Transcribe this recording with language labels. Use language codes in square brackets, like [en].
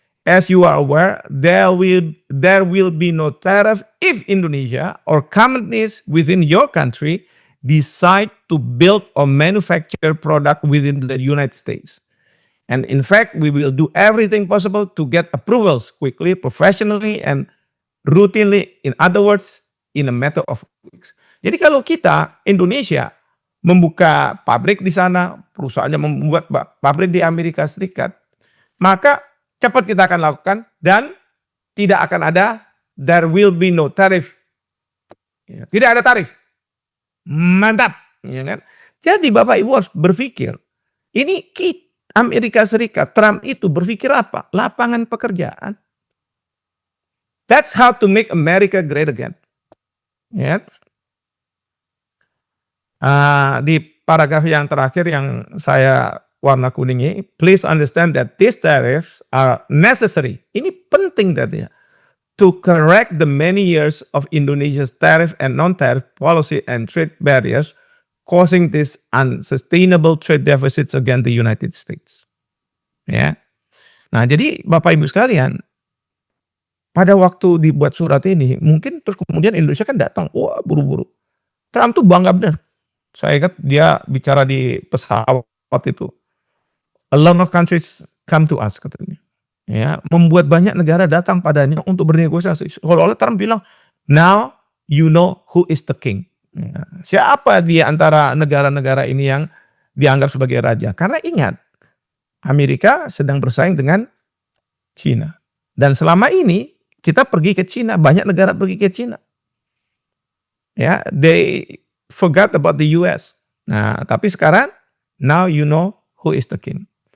[en] As you are aware, there will be no tariff if Indonesia or companies within your country decide to build or manufacture product within the United States. And in fact, we will do everything possible to get approvals quickly, professionally, and routinely. In other words, in a matter of weeks. [id] Jadi kalau kita, Indonesia, membuka pabrik di sana, perusahaannya membuat pabrik di Amerika Serikat, maka cepat kita akan lakukan dan tidak akan ada, [en] there will be no tariff. [id] Ya, tidak ada tarif. Mantap. Ya kan? Jadi Bapak Ibu harus berpikir, ini Amerika Serikat, Trump itu berpikir apa? Lapangan pekerjaan. [en] That's how to make America great again. [id] Ya. Di paragraf yang terakhir yang saya warna kuning ini, [en] please understand that these tariffs are necessary. [id] Ini penting tadi ya. [en] To correct the many years of Indonesia's tariff and non-tariff policy and trade barriers causing these unsustainable trade deficits against the United States. [id] Ya. Nah, jadi Bapak Ibu sekalian, pada waktu dibuat surat ini, mungkin terus kemudian Indonesia kan datang, wah buru-buru. Trump tuh bangga benar. Saya ingat dia bicara di pesawat itu. [en] A lot of countries come to us [id] katanya. Ya, membuat banyak negara datang padanya untuk bernegosiasi. Seolah-olah Trump bilang, [en] now you know who is the king. [id] Ya, siapa di antara negara-negara ini yang dianggap sebagai raja? Karena ingat, Amerika sedang bersaing dengan Cina. Dan selama ini kita pergi ke Cina, banyak negara pergi ke Cina. Ya, [en] they forgot about the US. [id] Nah, tapi sekarang, [en] now you know who is the king.